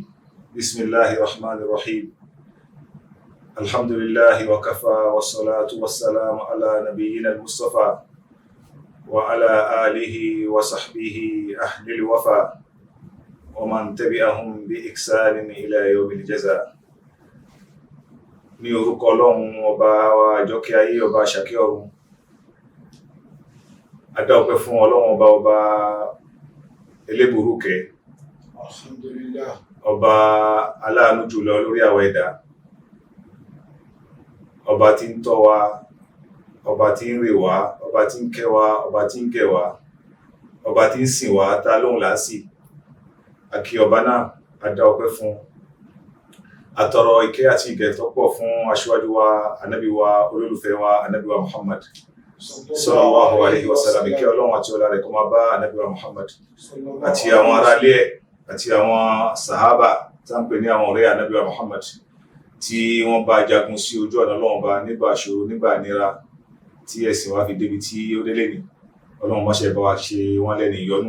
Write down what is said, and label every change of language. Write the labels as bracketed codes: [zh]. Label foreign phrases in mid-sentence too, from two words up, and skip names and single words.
[ar] بسم الله الرحمن الرحيم. الحمد لله وكفى، والصلاة والسلام على نبينا المصطفى وعلى آله وصحبه أهل الوفا ومن تبعهم بإحسان إلى يوم الجزاء. [yo] Ní orúkọ Ọlọ́run ọba wa àjọkẹ́ ayé, ọba àṣàkẹ́ ọ̀run. A dá ọpẹ́ fún Ọlọ́run ọba elébùrúkẹ́, Alhamdulillah. ọba aláàánú jùlọ lórí àwa ẹ̀dá, ọba tí ń tọ́ wa, ọba tí ń rè wá, ọba tí ń kẹ́ wa, ọba tí ń gẹ̀ wá, ọba tí ń sìn wá tá lóhùn lásì. A kí ọba náà, a dá ọpẹ́ fún. A tọrọ ìkẹ́ àti ìgẹ̀ tó pọ̀ fún aṣíwájú wa, ànábì wa, olólùfẹ́ wa, ànábì wa Muhammad [ar] صلى الله عليه وسلم. [yo] Ìkẹ́ Ọlọ́run àti ọlá rẹ̀ kó máa bá ànábì wa Muhammad àti àwọn ará ilé ẹ̀ àti àwọn sàhábà tá ń pè ní àwọn ọ̀rẹ́ ànábì wa Muhammad tí wọ́n bá jagun sí ojú ọ̀nà Ọlọ́run bá nígbà ṣòro, nígbà nira, tí ẹ̀sìn wa fi débi tí ó délé ní. Ọlọ́run má ṣe bá wa ṣe wọ́n lẹ́ni ìyọ́nú.